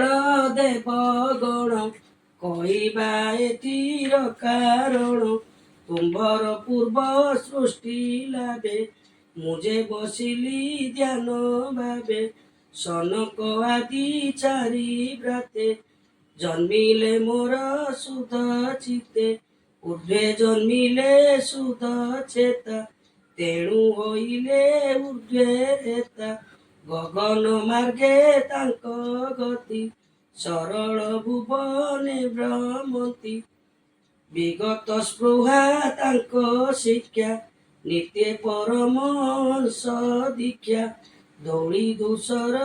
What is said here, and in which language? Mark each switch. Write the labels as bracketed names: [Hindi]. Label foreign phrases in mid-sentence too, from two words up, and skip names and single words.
[Odia] ଦେବଗଣ କହିବା ଏତିର କାରଣ ତୁମ୍ଭର ପୂର୍ବ ସୃଷ୍ଟି ଲାଭେ ମୁଝେ ବସିଲି ଧ୍ୟାନ ଭାବେ ସନକ ଆଦି ଚାରି ଭ୍ରାତେ ଜନ୍ମିଲେ ମୋର ସୁଧ ଚିତେ ଊର୍ଦ୍ଧ୍ୱେ ଜନ୍ମିଲେ ସୁଧ ଚେତା ତେଣୁ ହୋଇଲେ ଉର୍ଦ୍ଧ୍ୱରେତା ଗଗନ ମାର୍ଗେ ତାଙ୍କ ଗତି ସରଳ ଭୁବନେ ଭ୍ରମନ୍ତି ବିଗତ ସ୍ପୃହା ତାଙ୍କ ଶିକ୍ଷା ନିତ୍ୟ ପରମହଂସ ଦୀକ୍ଷା ଧୂଳି ଧୂସର